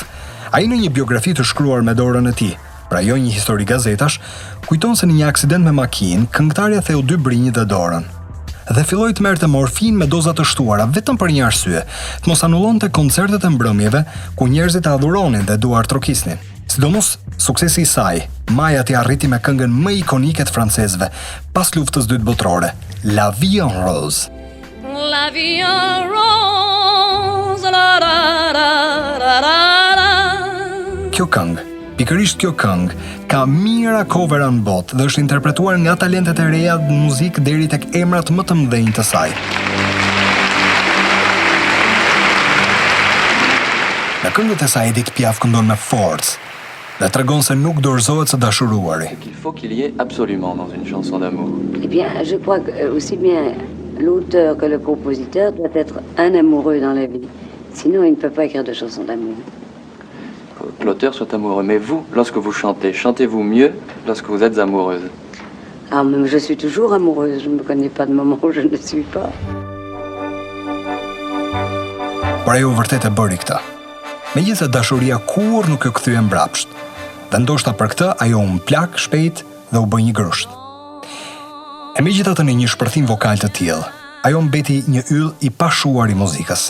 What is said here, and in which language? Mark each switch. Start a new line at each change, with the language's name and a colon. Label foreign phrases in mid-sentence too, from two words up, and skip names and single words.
Albanian: Ai në një biografi të shkruar me dorën e tij, pra jo një histori gazetash, kujton se në një aksident me makinë, këngëtarja theu 2 brinjë dhe dorën. Dhe filloi të merrte morfin me doza të shtuara vetëm për një arsye, të mos anullonte koncertet e mbrëmjeve ku njerëzit e adhuronin dhe duar trokisnin. Sidomos, suksesi I saj, Maja t'i arriti me këngën më ikonike të francezëve pas luftës dytë botërore, La Vie en Rose.
French: La vie en rose, la la la la la la.
Albanian: Kjo këngë, pikërisht kjo këngë, ka mira covera në botë dhe është interpretuar nga talentet e reja në muzikë deri tek emrat më të mëdhenj të saj. Në këngët e saj Edith Piaf këndon me forcë dhe tregon se nuk dorëzohet së dashuruari.
French: Il faut qu'il y ait absolument dans une chanson d'amour. Eh bien, je crois que aussi bien l'auteur que le compositeur doit être un amoureux dans la vie. Sinon, il ne peut pas écrire de chansons d'amour. Que l'auteur soit amoureux. Mais vous, lorsque vous chantez, chantez-vous mieux lorsque vous êtes amoureuse? Ah, même je suis toujours amoureuse. Je ne me connais pas de moment où je ne suis pas.
Albanian: Por ajo vërtet e bëri këtë. Megjithëse dashuria kurrë nuk e kthye mbrapsht. Dhe ndoshta për këtë ajo u plak shpejt dhe u bë një grusht. E megjithatë në një shpërthim vokal të tillë, ajo mbeti një yll I pashuar I muzikës.